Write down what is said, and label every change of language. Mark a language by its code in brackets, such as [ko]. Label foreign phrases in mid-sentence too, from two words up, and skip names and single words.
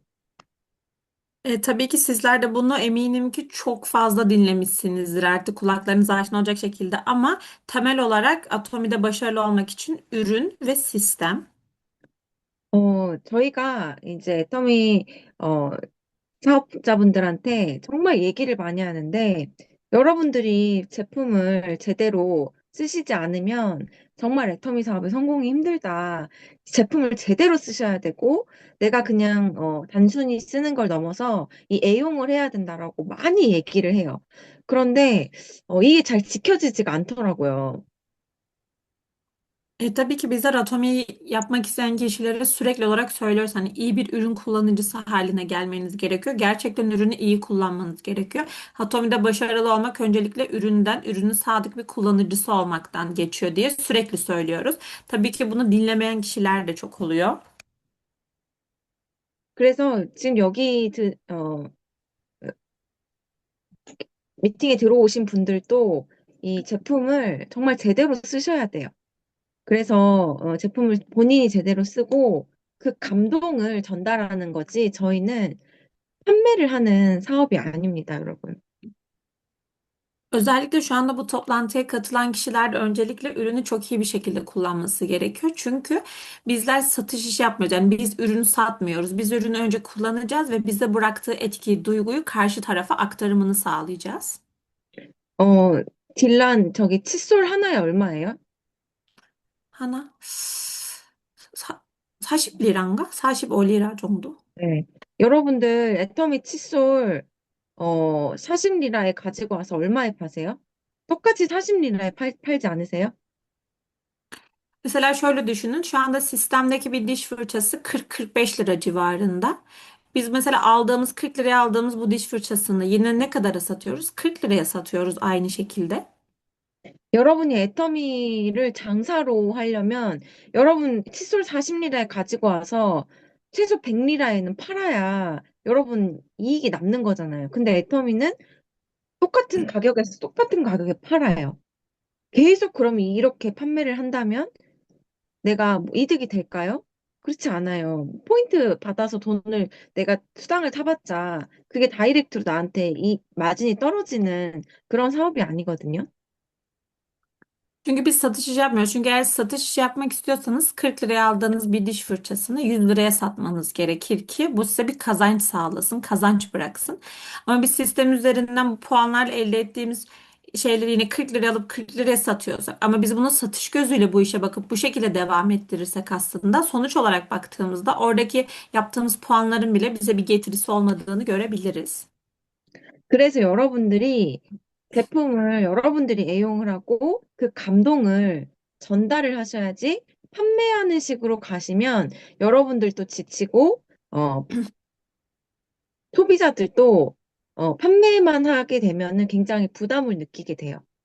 [tr] Tabii ki sizler de bunu eminim ki çok fazla dinlemişsinizdir artık kulaklarınız aşina olacak şekilde ama temel olarak atomide başarılı olmak için ürün ve sistem. [ko] 저희가 이제 애터미, 사업자분들한테 정말 얘기를 많이 하는데, 여러분들이 제품을 제대로 쓰시지 않으면 정말 애터미 사업의 성공이 힘들다. 제품을 제대로 쓰셔야 되고, 내가 그냥, 단순히 쓰는 걸 넘어서 이 애용을 해야 된다라고 많이 얘기를 해요. 그런데, 이게 잘 지켜지지가 않더라고요. [tr] Tabii ki bizler atomi yapmak isteyen kişilere sürekli olarak söylüyoruz. Hani iyi bir ürün kullanıcısı haline gelmeniz gerekiyor. Gerçekten ürünü iyi kullanmanız gerekiyor. Atomide başarılı olmak öncelikle ürünün sadık bir kullanıcısı olmaktan geçiyor diye sürekli söylüyoruz. Tabii ki bunu dinlemeyen kişiler de çok oluyor. [ko] 그래서 지금 미팅에 들어오신 분들도 이 제품을 정말 제대로 쓰셔야 돼요. 그래서 제품을 본인이 제대로 쓰고 그 감동을 전달하는 거지 저희는 판매를 하는 사업이 아닙니다, 여러분. [tr] Özellikle şu anda bu toplantıya katılan kişiler de öncelikle ürünü çok iyi bir şekilde kullanması gerekiyor. Çünkü bizler satış işi yapmıyoruz. Yani biz ürünü satmıyoruz. Biz ürünü önce kullanacağız ve bize bıraktığı etkiyi, duyguyu karşı tarafa aktarımını sağlayacağız. [ko] 어, 딜란 저기 칫솔 하나에 얼마예요? 하나? 사, 40리라인가? 45리라 정도? 네. 여러분들 애터미 칫솔 40리라에 가지고 와서 얼마에 파세요? 똑같이 40리라에 팔지 않으세요? [tr] Mesela şöyle düşünün. Şu anda sistemdeki bir diş fırçası 40-45 lira civarında. Biz mesela 40 liraya aldığımız bu diş fırçasını yine ne kadara satıyoruz? 40 liraya satıyoruz aynı şekilde. [ko] 여러분이 애터미를 장사로 하려면 여러분 칫솔 40리라에 가지고 와서 최소 100리라에는 팔아야 여러분 이익이 남는 거잖아요. 근데 애터미는 똑같은 가격에서 똑같은 가격에 팔아요. 계속 그럼 이렇게 판매를 한다면 내가 뭐 이득이 될까요? 그렇지 않아요. 포인트 받아서 돈을 내가 수당을 타봤자 그게 다이렉트로 나한테 이 마진이 떨어지는 그런 사업이 아니거든요. [tr] Çünkü biz satış işi yapmıyoruz. Çünkü eğer satış işi yapmak istiyorsanız 40 liraya aldığınız bir diş fırçasını 100 liraya satmanız gerekir ki bu size bir kazanç sağlasın, kazanç bıraksın. Ama biz sistem üzerinden bu puanlarla elde ettiğimiz şeyleri yine 40 liraya alıp 40 liraya satıyorsak ama biz bunu satış gözüyle bu işe bakıp bu şekilde devam ettirirsek aslında sonuç olarak baktığımızda oradaki yaptığımız puanların bile bize bir getirisi olmadığını görebiliriz. [ko] 그래서 여러분들이 제품을 여러분들이 애용을 하고 그 감동을 전달을 하셔야지 판매하는 식으로 가시면 여러분들도 지치고, 소비자들도 판매만 하게 되면은 굉장히 부담을 느끼게 돼요.